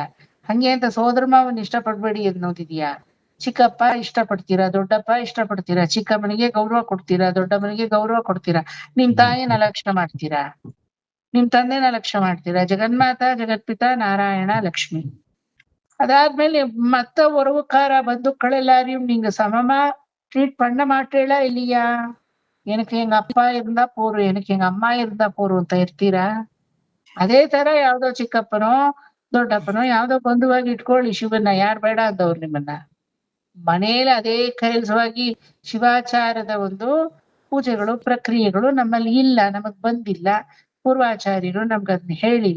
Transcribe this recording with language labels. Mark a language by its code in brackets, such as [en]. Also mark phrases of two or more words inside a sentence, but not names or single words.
[kn] ಹಂಗೆ ಅಂತ ಸೋದರ ಮಾವನ್ ಇಷ್ಟಪಡ್ಬೇಡಿ ಅನ್ನೋದಿದ್ಯಾ? ಚಿಕ್ಕಪ್ಪ ಇಷ್ಟಪಡ್ತೀರಾ, ದೊಡ್ಡಪ್ಪ ಇಷ್ಟಪಡ್ತೀರಾ, ಚಿಕ್ಕಮ್ಮನಿಗೆ ಗೌರವ ಕೊಡ್ತೀರಾ, ದೊಡ್ಡಮ್ಮನಿಗೆ ಗೌರವ ಕೊಡ್ತೀರಾ. ನಿಮ್ ತಾಯಿನ ಲಕ್ಷ್ಯ ಮಾಡ್ತೀರಾ, ನಿಮ್ ತಂದೆನ ಲಕ್ಷ್ಯ ಮಾಡ್ತೀರಾ. ಜಗನ್ಮಾತ ಜಗತ್ಪಿತ ನಾರಾಯಣ ಲಕ್ಷ್ಮಿ. [ta] அதாದ್ಮೇಲೆ மத்த உறவுக்கார பந்துக்கள் எல்லாரையும் நீங்க சமமா ட்ரீட் பண்ண மாட்டேளா இல்லையா? எனக்கு எங்க அப்பா இருந்தா போரும், எனக்கு எங்க ಅಮ್ಮ இருந்தா போரும் [kn] ಅಂತ ಇರ್ತೀರಾ? ಅದೇ ತರ ಯಾವ್ದೋ ಚಿಕ್ಕಪ್ಪನೋ ದೊಡ್ಡಪ್ಪನೋ ಯಾವ್ದೋ ಬಂಧುವಾಗಿ ಇಟ್ಕೊಳ್ಳಿ ಶಿವನ್ನ, ಯಾರು ಬೇಡ ಅಂದವ್ರು ನಿಮ್ಮನ್ನ. ಮನೇಲಿ ಅದೇ ಕೆಲಸವಾಗಿ ಶಿವಾಚಾರದ ಒಂದು ಪೂಜೆಗಳು ಪ್ರಕ್ರಿಯೆಗಳು ನಮ್ಮಲ್ಲಿ ಇಲ್ಲ, ನಮಗ್ ಬಂದಿಲ್ಲ, ಪೂರ್ವಾಚಾರ್ಯರು ನಮ್ಗದ್ನ ಹೇಳಿಲ್ಲ.